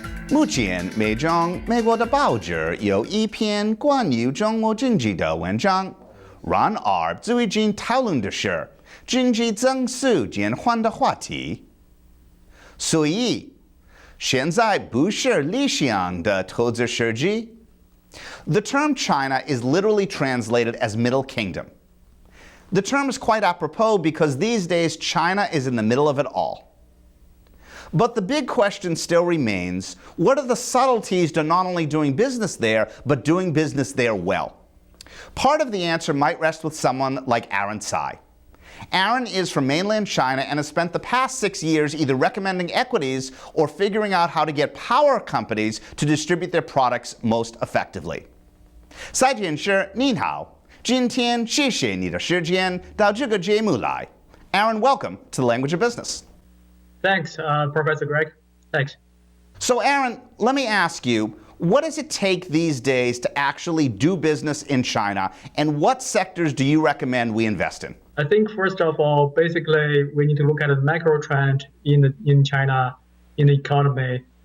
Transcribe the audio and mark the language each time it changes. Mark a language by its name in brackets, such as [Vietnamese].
[Chinese] 目前，美国的报纸有一篇关于中国经济的文章。然而，最近讨论的是经济增速减缓的话题。所以，现在不是理想的投资时机。 [English] The term China is literally translated as Middle Kingdom. The term is quite apropos because these days China is in the middle of it all. But the big question still remains, what are the subtleties to not only doing business there, but doing business there well? Part of the answer might rest with someone like Aaron Cai. Aaron is from mainland China and has spent the past 6 years either recommending equities or figuring out how to get power companies to distribute their products most effectively. [Chinese] 赛检是您好，今天谢谢你的时间到这个节目来。 [English] Aaron, welcome to the Language of Business. Thanks, Professor Greg. Thanks. So Aaron, let me ask you, what does it take these days to actually do business in China, and what sectors do you recommend we invest in? I think first of all, basically, we need to look at the macro trend in China, in the economy.